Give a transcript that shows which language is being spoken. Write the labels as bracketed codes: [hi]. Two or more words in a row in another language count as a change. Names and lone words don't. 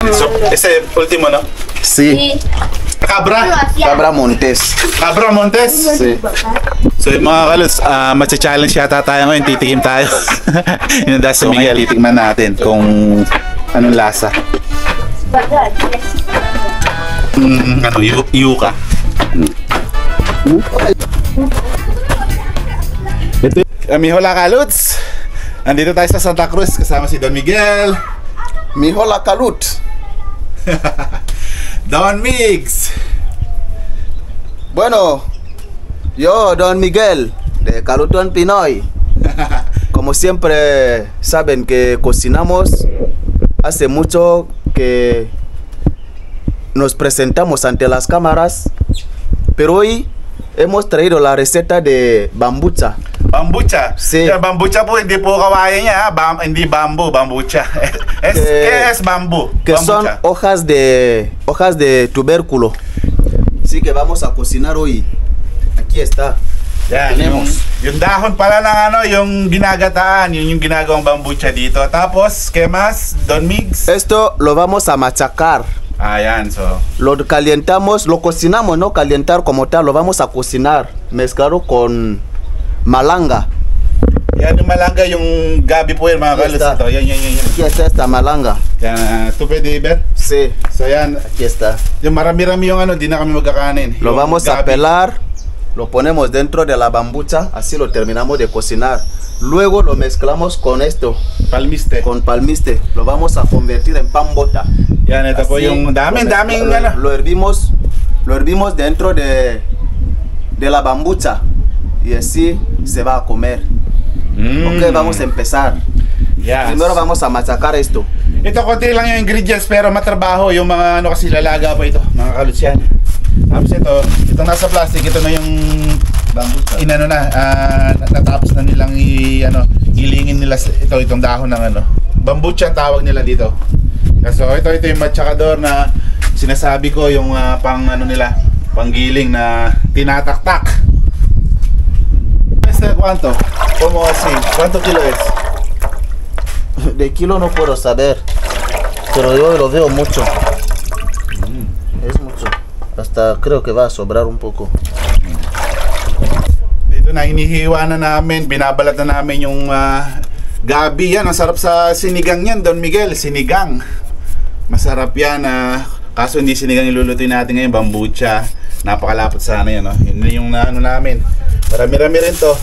[es] So, ese último, ¿no? Sí. Cabra. Cabra Montes. Cabra Montes. Sí. [tl] So mga kalos, matcha-challenge yata tayo ngayon, titikim tayo. Yung dahil sa Miguel, titikman natin kung anong lasa. Yuka. Ito, hola Kaluts! Andito tayo sa Santa Cruz kasama si Don Miguel. [es] Hola Kalut. Don Migs. Bueno, yo Don Miguel de Calutón Pinoy. Como siempre saben que cocinamos, hace mucho que nos presentamos ante las cámaras, pero hoy hemos traído la receta de bambucha. Bambucha? Sí. [tl] Yeah, bambucha po, hindi po kawayan niya, hindi bambu, bambucha. [es] ¿Qué es bambu? Que bambucha. Son hojas de tubérculo. Así que vamos a cocinar hoy. Aquí está. [tl] Yan, yung dahon pala ng yung ginagataan, yun yung ginagawang bambucha dito. Tapos, [es] ¿qué más, Don Migs? Esto lo vamos a machacar. [tl] Ayan, so. [es] Lo calientamos, lo cocinamos, no calientar como tal, lo vamos a cocinar, mezclado con malanga. [tl] Yan yung malanga, yung gabi po yun mga kalos ito. Yan. [es] Aquí está esta malanga. [tl] Yan, ito pwede, Iber? [es] Sí. [tl] So yan, [es] Aquí está. [tl] yung marami-rami yung di na kami magkakanin. [es] Lo [tl] yung [es] vamos a [tl] gabi. [es] pelar, lo ponemos dentro de la bambucha, así lo terminamos de cocinar. Luego lo mezclamos con esto, Palmiste. con palmiste. Lo vamos a convertir en pan bota. [tl] Yan, ito po [es] Así, [tl] yung daming [es] lo hervimos dentro de la bambucha y así se va a comer. Ok, vamos a empezar. Yes. Primero vamos a machacar esto. [tl] Ito konti lang yung ingredients pero matrabaho yung mga kasi lalaga pa ito, mga kaluts yan. Tapos itong nasa plastic, ito na yung bambucha. Natapos na nilang ilingin nila itong dahon ng bambucha ang tawag nila dito. So ito yung matchakador na sinasabi ko, yung panggiling na tinataktak. [es] ¿Cuánto? ¿Cómo así? ¿Cuánto kilo es? De kilo no puedo saber, pero yo lo veo mucho. Es mucho. Hasta creo que va a sobrar un poco. [tl] Dito na hinihiwa na namin, binabalat na namin yung gabi. Yan, ang sarap sa sinigang yan, Don Miguel. Sinigang. Masarap yan. Kaso hindi sinigang ilulutuin natin ngayon, bambucha. Napakalapot sana yan. Yun yung namin. Marami-rami rin to.